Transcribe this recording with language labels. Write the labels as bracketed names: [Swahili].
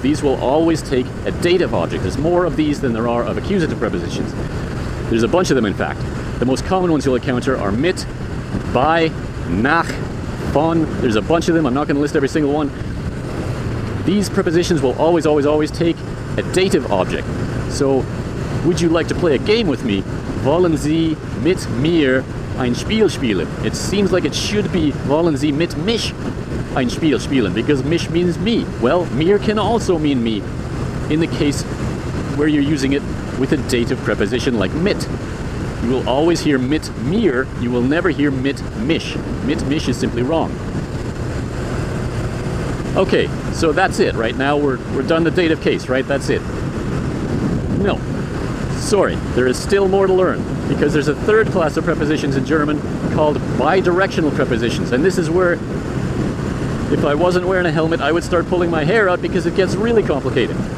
[English] These will always take a dative object. There's more of these than there are of accusative prepositions. There's a bunch of them, in fact. The most common ones you'll encounter are mit, by, nach, von. There's a bunch of them. I'm not going to list every single one. These prepositions will always, always, always take a dative object. So, would you like to play a game with me? [German] Wollen Sie mit mir ein Spiel spielen? [English] It seems like it should be [German] wollen Sie mit mich ein Spiel spielen, [English] because mich means me. Well, mir can also mean me in the case where you're using it with a dative preposition like mit. You will always hear mit mir, you will never hear mit mich. Mit mich is simply wrong. Okay, so that's it. Right now we're done the dative case, right? That's it. No. Sorry, there is still more to learn, because there's a third class of prepositions in German called bidirectional prepositions. And this is where, if I wasn't wearing a helmet, I would start pulling my hair out because it gets really complicated.